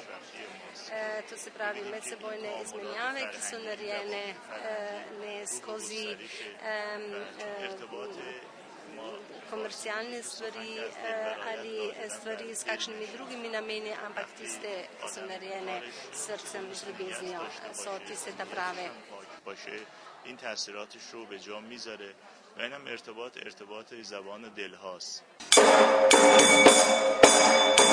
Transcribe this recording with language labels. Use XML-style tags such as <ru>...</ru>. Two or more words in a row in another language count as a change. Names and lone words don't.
<sl>To se pravi medsebojne izmenjave, ki so narejene ne skozi komercialne stvari ali stvari s kakšnimi drugimi nameni, ampak tiste, ki so narejene s srcem, z ljubeznijo, so tiste ta prave.</sl> <fa>این تاثیراتش رو به جا میذاره و اینم ارتباط زبان دل هاست.</fa>